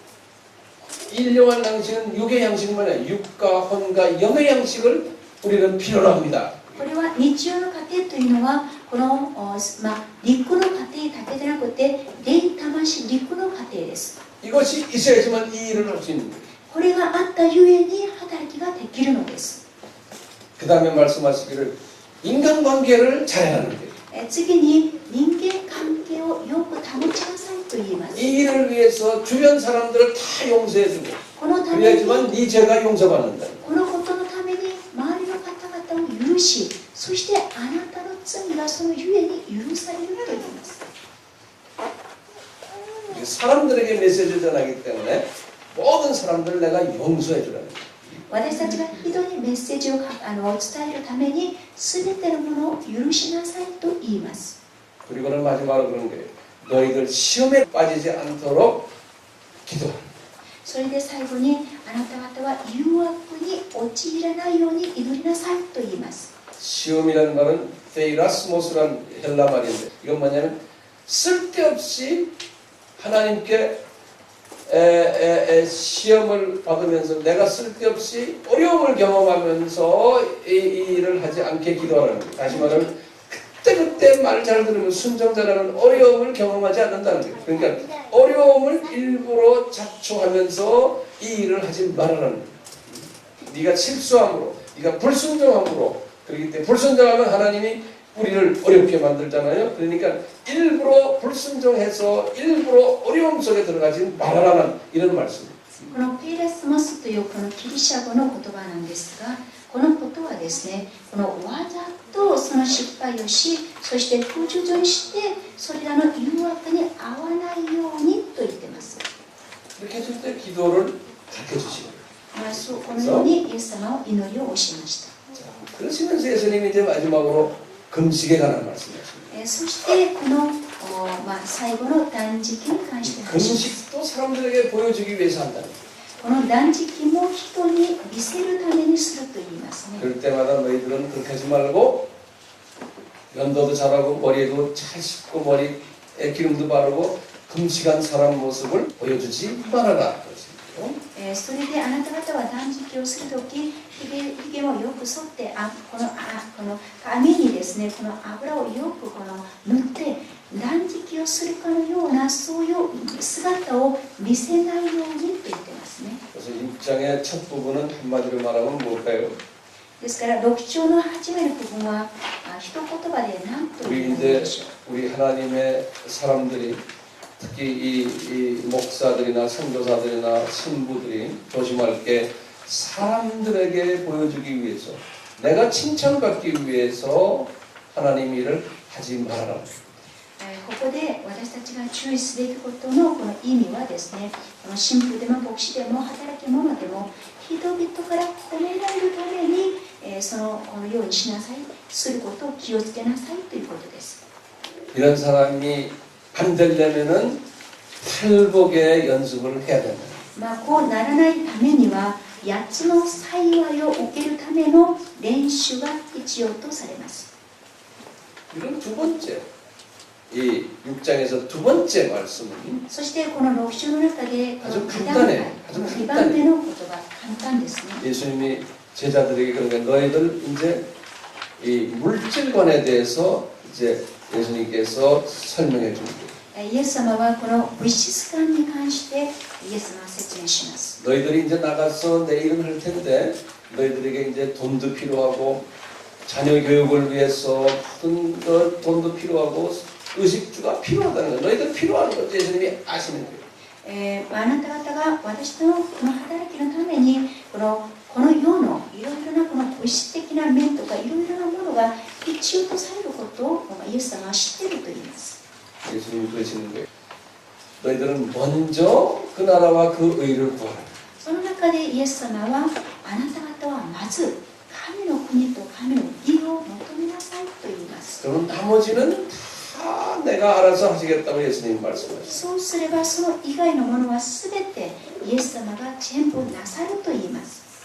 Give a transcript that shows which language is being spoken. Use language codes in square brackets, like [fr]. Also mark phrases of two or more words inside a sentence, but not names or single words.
[ko] 일용할 양식은 육의 양식만 아니라 육과 혼과 영의 양식을 우리는 필요로 합니다. [ja] これは日曜の糧というのはこの、陸の糧だけでなくて霊魂陸の糧です。 [ko] 이것이 있어야지만 이 일을 할 수 있는 거예요. [ja] これがあったゆえに働きができるのです。 [ko] 그 다음에 말씀하시기를 인간관계를 잘하는 거예요. [ja] 次に人間関係をよく保ちなさいと言います。 [ko] 이 일을 위해서 주변 사람들을 다 용서해주고 [ja] このために [ko] 그래야지만 네 죄가 용서받는다. [ja] このことのために周りの方々を許し、そしてあなたの罪がそのゆえに許されると言います。 [ko] 사람들에게 메시지를 전하기 때문에 모든 사람들을 내가 용서해주라는 거예요. [ja] 私たちが人にメッセージを伝えるために全てのものを許しなさいと言います。 [ko] 그리고는 마지막으로 그런 거예요. 너희들 시험에 빠지지 않도록 기도하라. [ja] それで最後にあなた方は誘惑に陥らないように祈りなさいと言います。 [ko] 시험이라는 말은 데이라스모스라는 헬라 말인데 이건 뭐냐면 쓸데없이 하나님께 시험을 받으면서 내가 쓸데없이 어려움을 경험하면서 이 일을 하지 않게 기도하라는 거예요. 다시 말하면 그때 말 잘 들으면 순종자라는 어려움을 경험하지 않는다는 거예요. 그러니까 어려움을 일부러 자초하면서 이 일을 하지 말아라는 거예요. 네가 실수함으로, 네가 불순종함으로 그렇기 때문에 불순종하면 하나님이 우리를 어렵게 만들잖아요. 그러니까 일부러 불순종해서 일부러 어려움 속에 들어가지 말아라는 이런 말씀입니다. [ja] このペイラスモスというこのギリシャ語の言葉なんですが、このことはですね、このわざとその失敗をし、そして不従順してそれらの誘惑に合わないようにと言っています。 [ko] 이렇게 해줄 때 기도를 가르쳐 주시고 [ja] このようにイエス様は祈りを教えました。 [ko] 그러시면서 예수님이 이제 마지막으로 금식에 관한 말씀이었습니다. [ja] そしてこの最後の断食に関して話します。 [ko] 금식도 사람들에게 보여주기 위해서 한다는 거예요. [ja] この断食も人に見せるためにすると言いますね。 [ko] 그럴 때마다 너희들은 그렇게 하지 말고 면도도 잘하고 머리에도 잘 씻고 머리에 기름도 바르고 금식한 사람 모습을 보여주지 말아라. [ja] それであなた方は断食をするとき、ひげをよく剃って、この髪にですね、この油をよく塗って、断食をするかのようなそういう姿を見せないようにと言ってますね。 [ko] 그래서 6장의 첫 부분은 한마디로 말하면 뭘까요? [ja] ですから6章の初めの部分は一言葉で何と言うのでしょう。 [ko] 우리 하나님의 사람들이 특히 이 목사들이나 선교사들이나 신부들이 조심할 게 사람들에게 보여주기 위해서 내가 칭찬받기 위해서 하나님 일을 하지 말아라. [ja] ここで私たちが注意すべきことのこの意味はですね、この神父でも牧師でも働き者でも人々から褒められるために、このようにしなさい、することを気をつけなさいということです。 [ko] 이런 사람이 안 되려면은 팔복의 연습을 해야 됩니다. [ja] こうならないためには8つの幸いを受けるための練習が必要とされます。 [ko] 이건 두 번째. 이 6장에서 두 번째 말씀은 [ja] そしてこの6章の中でこの [ko] 아주 [ja] 2段階 [ko] 간단해. [ja] 2番目の言葉、簡単ですね。 [ko] 예수님이 제자들에게 그러니까 너희들 이제 이 물질관에 대해서 이제 예수님께서 설명해 줍니다. [ja] イエス様はこの物質観に関してイエス様は説明します。 [ko] 너희들이 이제 나가서 내 일을 할 텐데 너희들에게 이제 돈도 필요하고 자녀 교육을 위해서 모든 것 돈도 필요하고 의식주가 필요하다는 거예요. 너희들 필요한 것도 예수님이 아시는 거예요. [ja] あなた方が私のこの働きのためにこの世のいろいろなこの物質的な面とかいろいろなものが必要とされることをイエス様は知っていると言います。 [ko] 예수님이 그러시는 거예요. 너희들은 먼저 그 나라와 그 의를 구하라. [ja] その中でイエス様はあなた方はまず神の国と神の義を求めなさいと言います。 [ko] 그러면 나머지는 다 내가 알아서 하시겠다고 예수님이 말씀하셨어요. [ja] そうすればその以外のものはすべてイエス様が全部なさると言います。